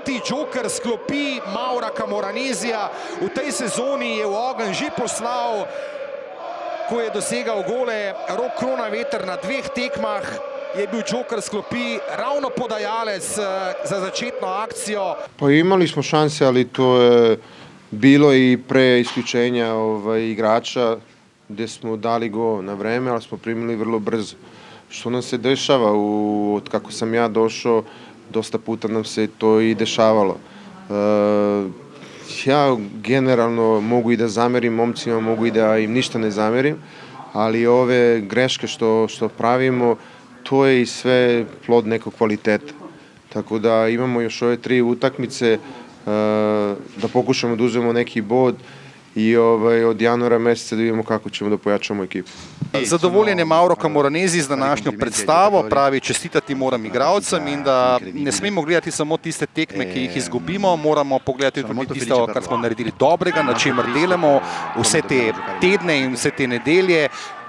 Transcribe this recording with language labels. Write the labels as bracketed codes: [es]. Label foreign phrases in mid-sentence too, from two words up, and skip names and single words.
[sl] džoker sklopi Maura Camoranesija. V tej sezoni je v ogenj že poslal, ko je dosegal gole, Rok Kronaveter na 2 tekmah je bil džoker sklopi ravno podajalec za začetno akcijo. [sr] Pa imali smo šanse, ali to je bilo i pre isključenja igrača gdje smo dali go na vreme, ali smo primili vrlo brzo. Što nam se dešava, od kako sam ja došao, dosta puta nam se to i dešavalo. Ja generalno mogu i da zamerim momcima, mogu i da im ništa ne zamerim, ali ove greške što pravimo, to je i sve plod nekog kvaliteta. Tako da imamo još ove 3 utakmice da pokušamo da uzmemo neki bod i od januara meseca da vidimo kako ćemo da pojačamo ekipu. [sl] Zadovoljen je Mauro Camoranesi z današnjo predstavo, pravi čestitati moram igralcem in da ne smemo gledati samo tiste tekme, ki jih izgubimo, moramo pogledati tudi tisto, kar smo naredili dobrega, na čemer delamo vse te tedne in vse te nedelje.